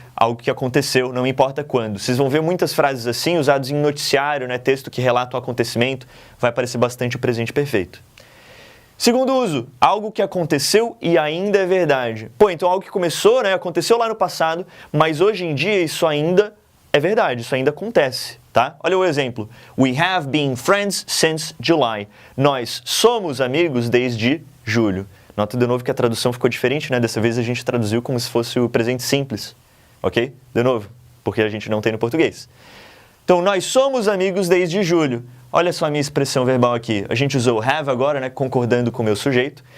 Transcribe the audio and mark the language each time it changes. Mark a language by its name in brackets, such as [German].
[Portuguese] Algo que aconteceu, não importa quando. Vocês vão ver muitas frases assim, usadas em noticiário, né? Texto que relata o acontecimento, vai aparecer bastante o presente perfeito. Segundo uso, algo que aconteceu e ainda é verdade. Pô, então algo que começou, né? Aconteceu lá no passado, mas hoje em dia isso ainda é verdade, isso ainda acontece, tá? Olha o exemplo. [English] We have been friends since July. [Portuguese] Nós somos amigos desde julho. Nota de novo que a tradução ficou diferente, né? Dessa vez a gente traduziu como se fosse o presente simples. Ok? De novo, porque a gente não tem no português. Então, nós somos amigos desde julho. Olha só a minha expressão verbal aqui. A gente usou have agora, né? Concordando com o meu sujeito.